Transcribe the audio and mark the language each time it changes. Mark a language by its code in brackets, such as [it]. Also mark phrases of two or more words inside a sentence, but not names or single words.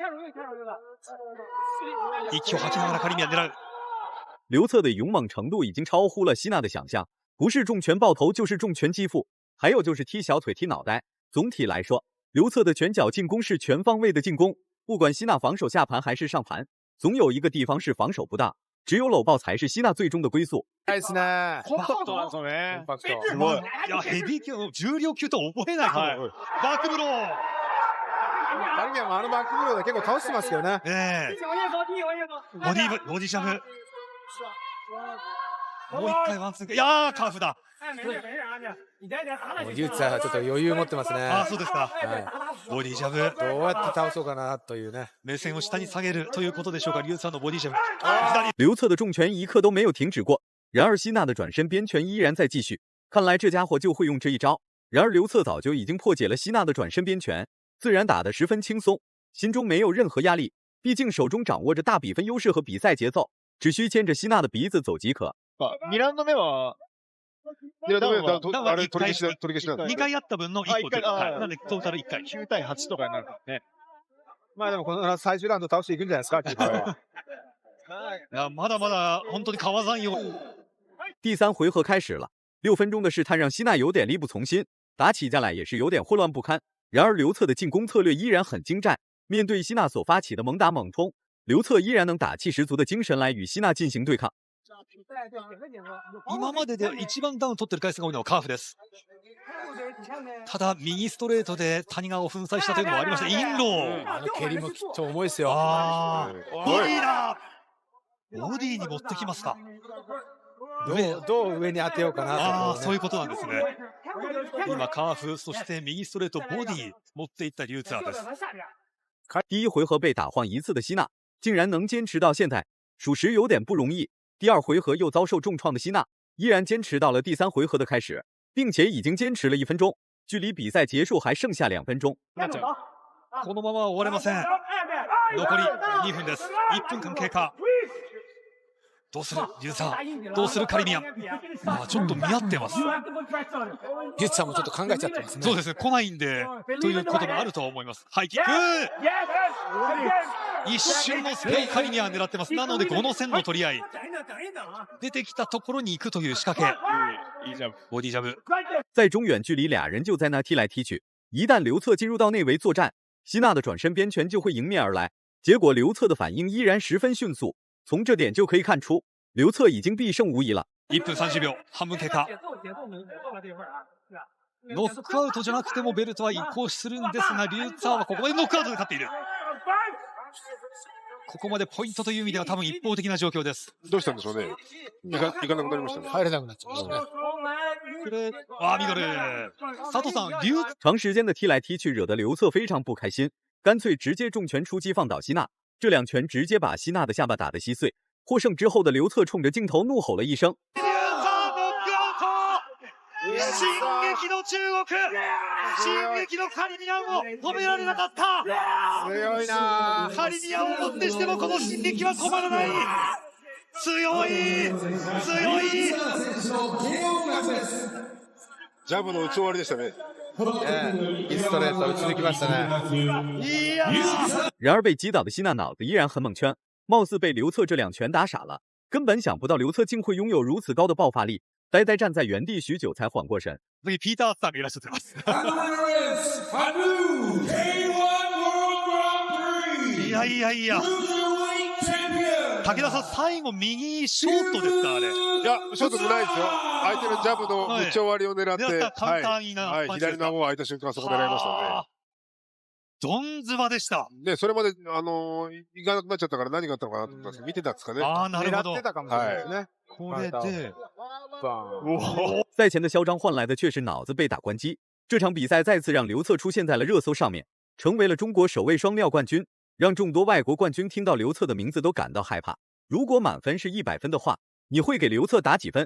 [ja] 息を吐きながらカリミアン狙う。 [zh] 刘策的勇猛程度已经超乎了希娜的想象，不是重拳爆头就是重拳击腹，还有就是踢小腿踢脑袋。总体来说，刘策的拳脚进攻是全方位的进攻，不管希娜防守下盘还是上盘，总有一个地方是防守不当，只有搂抱才是希娜最终的归宿。 [ja] ですね。コンパクトなんですよね。すごい。いやヘビー級の重量級とは思えない。バックブロー。カリミアンもバックブローで結構倒してますけどね。ボディジャブ。もう一回ワンツー。いやーカーフだ。リューツァーはちょっと余裕持ってますね。あ、そうですか。ボディジャブ。どうやって倒そうかなというね。目線を下に下げるということでしょうか。リューツァーのボディジャブ。 [zh] 刘策的重拳一刻都没有停止过，然而希娜的转身边拳依然在继续。看来这家伙就会用这一招。然而刘策早就已经破解了希娜的转身边拳，自然打得十分轻松，心中没有任何压力。毕竟手中掌握着大比分优势和比赛节奏，只需牵着希娜的鼻子走即可。 [ja] 2 ラウンド目はあれ取り消しなんだ。 2回やった分の1個で、なんでトータル1回。 9対8とかになるからね。まあでもこの最終ラウンド倒していくんじゃないですか。いやまだまだ本当に変わらんよ。 [zh] 第3回合开始了，6分钟的试探让希娜有点力不从心，打起架来也是有点混乱不堪。然而刘策的进攻策略依然很精湛，面对希娜所发起的猛打猛冲，刘策依然能打气十足的精神来与希娜进行对抗。 [ja] 今までで一番ダウン取ってる回数が多いのはカーフです。ただ右ストレートで谷川を粉砕したというのもありました。インロー。蹴りもきっと重いですよ。ボディだ。ボディに持ってきますか。どう上に当てようかなと。そういうことなんですね。今カーフ、そして右ストレート、ボディ持っていったリューツァーです。 [zh] 第1回合被打晃1次的希娜，竟然能坚持到现在，属实有点不容易。第2回合又遭受重创的希娜，依然坚持到了第3回合的开始，并且已经坚持了1分钟，距離比赛结束还剩下2分鐘。 [ja] このまま終われません。残り2分です。1分間経過。どうするリューツァー、どうするカリミアン。ちょっと見合ってます。リューツァーもちょっと考えちゃってますね。そうですね、来ないんでということもあるとは思います。ハイキック。一瞬のスペインカリミアン狙ってます。なので5の線の取り合い。出てきたところに行くという仕掛け。ボディジャブ。 [zh] 在中远距离俩人就在那踢来踢去，一旦刘策进入到内围作战，希娜的转身边拳就会迎面而来。结果刘策的反应依然十分迅速，从这点就可以看出，刘策已经必胜無疑了。 [ja] 1分30秒、半分経過。ノックアウトじゃなくてもベルトは移行するんですが、リューツァーはここまでノックアウトで勝っている。ここまでポイントという意味では多分一方的な状況です。どうしたんでしょうね。いかなくなりましたね。入れなくなっちゃいましたね。ミドル。佐藤さん、 [zh] 长时间的踢来踢去，惹得刘策非常不开心，干脆直接重拳出击放倒希娜。这2拳直接把希娜的下巴打得稀碎。获胜之后的刘策冲着镜头怒吼了一声。 [ja] 進撃の中国、進撃のカリビアンを止められなかった。強いな。カリビアンをもってしてもこの進撃は止まらない。強い強い。ジャブの打ち終わりでしたね。ストレート打ち抜きましたね。いや [zh] 然而被击倒的希纳脑子依然很猛圈，貌似被刘策这两拳打傻了，根本想不到刘策竟会拥有如此高的爆发力，呆呆站在原地许久才缓过神。 [ja] 次ピーターさんがいらっしゃってます。いやいやいや。武田さん、最後右ショートですか、あれ。いや、ショートじゃないですよ。相手のジャブの打ち終わりを狙って、簡単な、はい、左の顎が開いた瞬間、そこ狙いましたね。ドンズバでした。ね、それまで、行かなくなっちゃったから何があったのかなと思ったんですけど、見てたんですかね。ああ、なるほど。狙ってたかもしれないですね。これで、 [zh] 赛前的嚣张换来的却是脑子被打关机。这场比赛再次让刘策出现在了热搜上面，成为了中国首位双料冠军，让众多外国冠军听到刘策的名字都感到害怕。如果满分是100分的话，你会给刘策打几分？